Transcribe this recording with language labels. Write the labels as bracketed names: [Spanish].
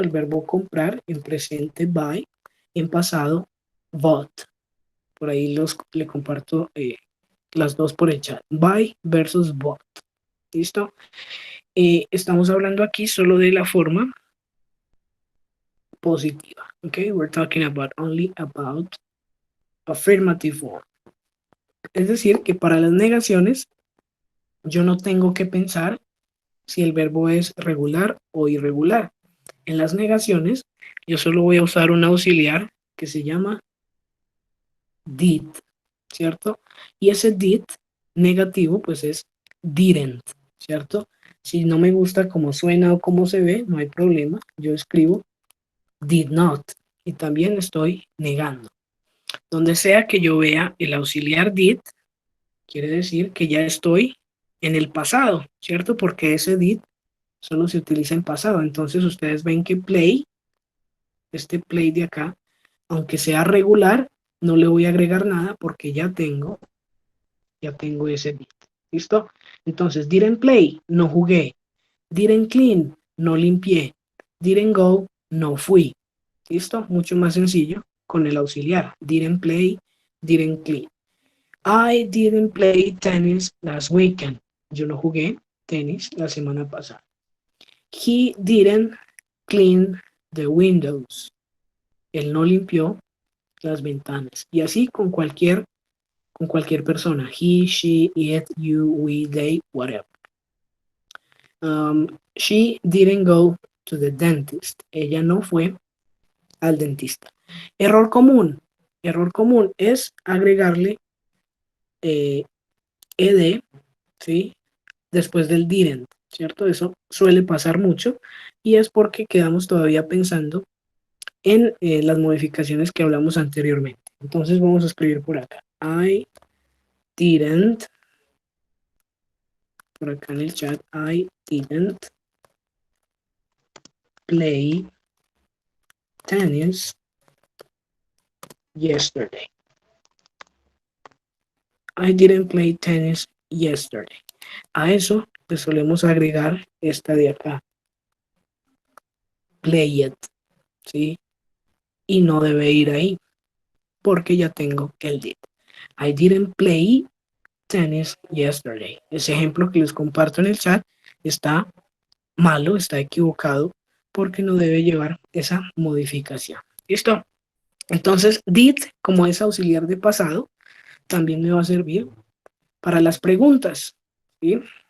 [Spanish] El verbo comprar, en presente buy, en pasado bought. Por ahí le comparto las dos por el chat. [English] Buy versus bought. [Spanish] ¿Listo? Estamos hablando aquí solo de la forma positiva. ¿Ok? [English] We're talking only about affirmative form. [Spanish] Es decir, que para las negaciones yo no tengo que pensar si el verbo es regular o irregular. En las negaciones yo solo voy a usar un auxiliar que se llama did, ¿cierto? Y ese did negativo pues es didn't, ¿cierto? Si no me gusta cómo suena o cómo se ve, no hay problema. Yo escribo did not y también estoy negando. Donde sea que yo vea el auxiliar did, quiere decir que ya estoy en el pasado, ¿cierto? Porque ese did solo se utiliza en pasado. Entonces ustedes ven que play, este play de acá, aunque sea regular, no le voy a agregar nada porque ya tengo ese did. ¿Listo? Entonces, [English] didn't play, [Spanish] no jugué. [English] Didn't clean, [Spanish] no limpié. [English] Didn't go, [Spanish] no fui. ¿Listo? Mucho más sencillo con el auxiliar. [English] Didn't play, didn't clean. I didn't play tennis last weekend. [Spanish] Yo no jugué tenis la semana pasada. [English] He didn't clean the windows. [Spanish] Él no limpió las ventanas. Y así con cualquier persona. [English] He, she, it, you, we, they, whatever. She didn't go to the dentist. [Spanish] Ella no fue al dentista. Error común. Error común es agregarle ed, ¿sí? Después del didn't, ¿cierto? Eso suele pasar mucho y es porque quedamos todavía pensando en las modificaciones que hablamos anteriormente. Entonces vamos a escribir por acá. [English] I didn't, [Spanish] por acá en el chat, [English] I didn't play tennis yesterday. I didn't play tennis yesterday. [Spanish] A eso le solemos agregar esta de acá. Play it, ¿sí? Y no debe ir ahí, porque ya tengo el did. [English] I didn't play tennis yesterday. [Spanish] Ese ejemplo que les comparto en el chat está malo, está equivocado, porque no debe llevar esa modificación. ¿Listo? Entonces, did, como es auxiliar de pasado, también me va a servir para las preguntas, ¿sí?